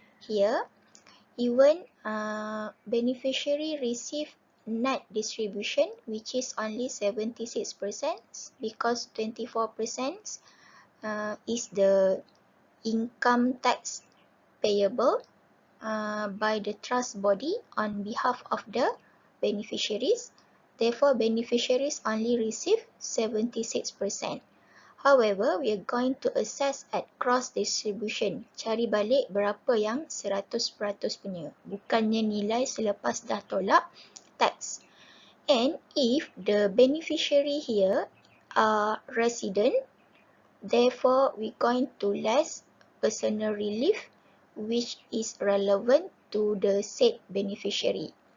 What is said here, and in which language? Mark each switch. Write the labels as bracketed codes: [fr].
[en] Here, even beneficiary receive net distribution, which is only 76% because 24% is the income tax payable by the trust body on behalf of the beneficiaries. Therefore, beneficiaries only receive 76%. However, we are going to assess at cross distribution. [ms] Cari balik berapa yang 100% punya. Bukannya nilai selepas dah tolak tax. [en] And if the beneficiary here are resident, therefore we going to less personal relief which is relevant to the said beneficiary.